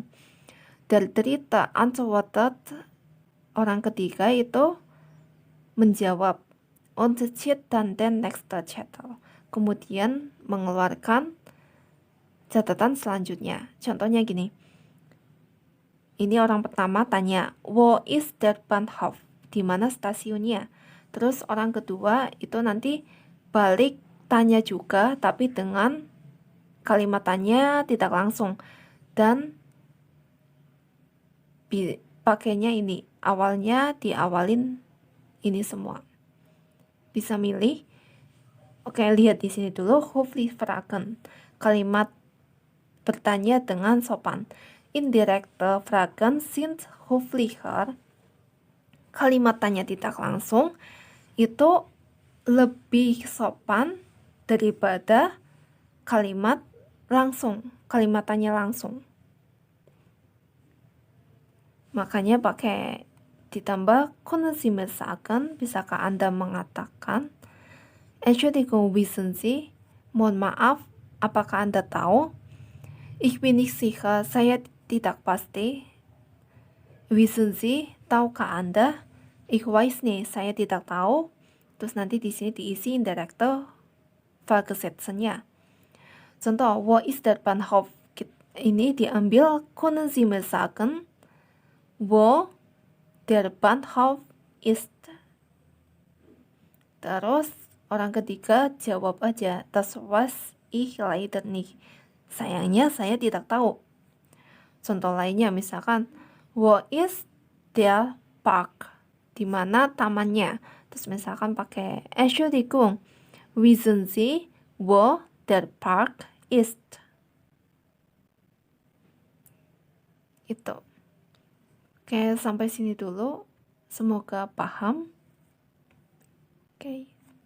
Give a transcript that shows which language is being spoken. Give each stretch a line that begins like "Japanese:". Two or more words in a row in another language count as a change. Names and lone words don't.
German: Der dritte antwortet,
Indonesian: orang ketiga itu menjawab,
German: und zieht dann den nächsten Zettel,
Indonesian: kemudian mengeluarkan catatan selanjutnya. Contohnya gini, ini orang pertama tanya,
German: wo ist der Bahnhof?
Indonesian: Di mana stasiunnya? Terus orang kedua itu nanti balik tanya juga, tapi dengan kalimatannya tidak langsung. Dan pakainya ini, awalnya diawalin ini semua. Bisa milih. Oke, lihat di sini dulu.
German: Höflich fragen.
Indonesian: Kalimat bertanya dengan sopan.
German: Indirekte Fragen sind höflicher.
Indonesian: Kalimat tanya tidak langsung itu lebih sopan daripada kalimat langsung, kalimat tanya langsung. Makanya pakai ditambah
German: können Sie mir sagen,
Indonesian: bisakah Anda mengatakan,
German: Entschuldigung, wissen Sie,
Indonesian: mohon maaf, apakah Anda tahu?
German: Ich bin nicht sicher,
Indonesian: saya tidak pasti.
German: Wissen Sie,
Indonesian: tahukah Anda?
German: Ich weiß nicht,
Indonesian: saya tidak tahu. Terus nanti di sini diisi
German: indirekte Fragesätze-
Indonesian: nya. Contoh,
German: wo ist der Bahnhof?
Indonesian: Ini diambil
German: können Sie mir sagen, wo der Bahnhof ist.
Indonesian: Terus orang ketiga jawab aja,
German: das weiß ich leider nicht.
Indonesian: Sayangnya saya tidak tahu. Contoh lainnya misalkan,
German: wo ist der Park?
Indonesian: Di mana tamannya? Terus misalkan pakai
German: Entschuldigung, wissen Sie, wo der Park ist?
Indonesian: Itu. Oke, sampai sini dulu. Semoga paham. Oke.